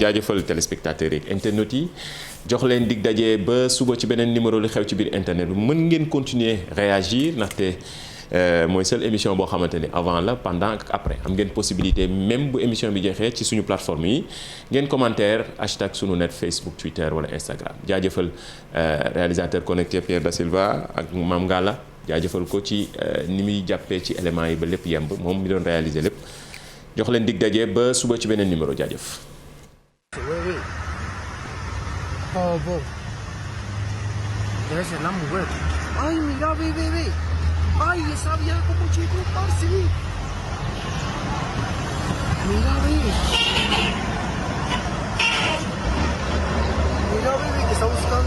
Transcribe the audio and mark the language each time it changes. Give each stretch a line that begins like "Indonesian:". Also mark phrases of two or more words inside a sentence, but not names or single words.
Wolof: jaajëfal téléspectateurs yi internautes yi jox leen dig daje ba suba ci beneen numéro li xew ci biir internet bi mën ngeen
French: continuer réagir
Wolof: ndaxte mooy
French: seule émission
Wolof: boo xamante ni
French: avant la pendant
Wolof: ak après am ngeen
French: possibilité même
Wolof: bu émission bi jeexee ci suñu plateforme yi ngeen commentaire hashtag sunu net Facebook Twitter wala Instagram jaajëfal
French: réalisateur connecté
Wolof: Pierre Da Silva ak Mame Ngalla jaajëfal ko ci ni muy jàppee ci éléments yi ba lépp yemb moom mi doon réaliser lépp jox leen dig daje ba suba ci beneen numéro jaajëf. Oh, bo.
Spanish: Debe ser la mujer. Ay, mira, ve. Ay, esa vieja como chico, parce. Mira, ve. Mira, bebé, que está buscando.